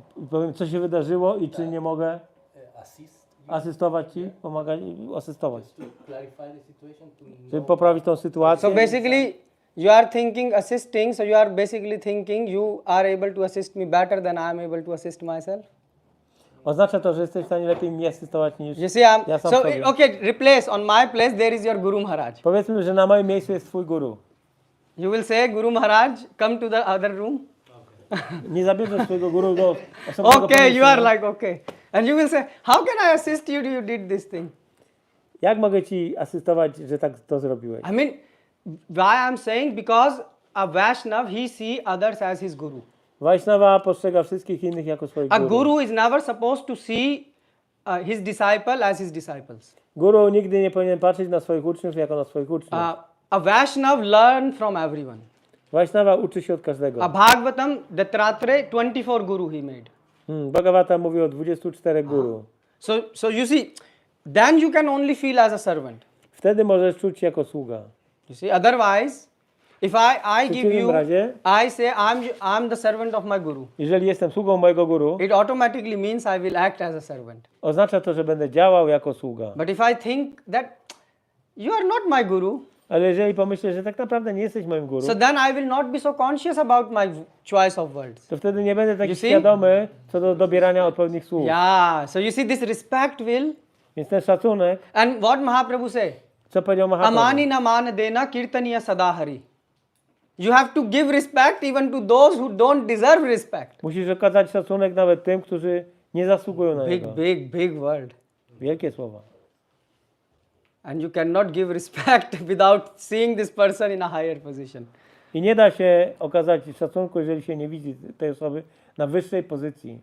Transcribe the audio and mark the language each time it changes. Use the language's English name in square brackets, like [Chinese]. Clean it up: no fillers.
[Polish] Powiem, co się wydarzyło i czy nie mogę asystować ci, pomagać, asystować. Żeby poprawić tą sytuację. [English] So basically, you are thinking assisting. So you are basically thinking you are able to assist me better than I am able to assist myself. [Polish] Oznacza to, że jesteś w stanie lepiej mnie asystować niż [English] You see, [Polish] ja sam [English] so [Polish] sobie. [English] okay, replace on my place there is your Guru Maharaj. [Polish] Powiedzmy, że na moim miejscu jest twój guru. [English] You will say, Guru Maharaj, come to the other room. [Polish] Nie zabierzesz swojego guru do osobnego [English] Okay, you are [Polish] pomieszczenia. [English] like okay, and you will say, how can I assist you? You did this thing. [Polish] Jak mogę ci asystować, że tak to zrobiłeś? [English] I mean, why I'm saying because a Vaishnav he see others as his guru. [Polish] Vaishnava postrzega wszystkich innych jako swoich [English] A [Polish] guru. [English] guru is never supposed to see his disciple as his disciples. [Polish] Guru nigdy nie powinien patrzeć na swoich uczniów jako na swoich uczniów. [English] A Vaishnav learn from everyone. [Polish] Vaishnava uczy się od każdego. [English] A Bhagavatam, Dattatreya, 24 guru he made. [Polish] Bhagavata mówi o 24 guru. [English] So you see, then you can only feel as a servant. [Polish] Wtedy możesz czuć się jako sługa. [English] You see, otherwise, if I give you, [Polish] razie, [English] I say I'm the servant of my guru. [Polish] Jeżeli jestem sługą mojego guru, [English] It automatically means I will act as a servant. [Polish] oznacza to, że będę działał jako sługa. [English] But if I think that you are not my guru, [Polish] Ale jeżeli pomyślę, że tak naprawdę nie jesteś moim guru, [English] so then I will not be so conscious about my choice of words. [Polish] to wtedy nie będę taki [English] You see? [Polish] świadomy co do dobierania odpowiednich słów. [English] Yeah, so you see this respect will, [Polish] Więc ten szacunek, [English] and what Mahaprabhu say? [Polish] co powiedział Mahaprabhu? [Sanskrit] Amani na man dena kirtaniya sadahari. [English] You have to give respect even to those who don't deserve respect. [Polish] Musisz okazać szacunek nawet tym, którzy nie zasługują na niego. [English] Big word. [Polish] Wielkie słowa. [English] And you cannot give respect without seeing this person in a higher position. [Polish] I nie da się okazać szacunku, jeżeli się nie widzi tej osoby na wyższej pozycji.